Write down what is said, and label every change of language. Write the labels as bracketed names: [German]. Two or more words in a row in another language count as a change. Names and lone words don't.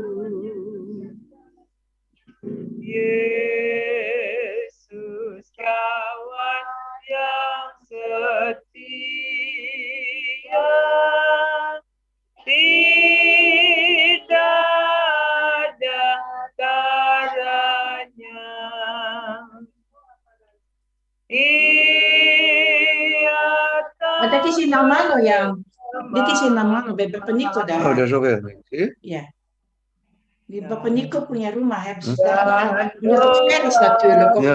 [Indonesian] Yesus kawan yang setia, tidak ada taranya. [Dutch] Maar dat is in Amano, ja. Dit is in Amano, bij Bapak Nico daar. Oh, dat is ook heel mooi. Zie je? Ja. Die Bapak Nico [Indonesian] punya rumah [Dutch] hebben ze daar. Nog ver is natuurlijk. Of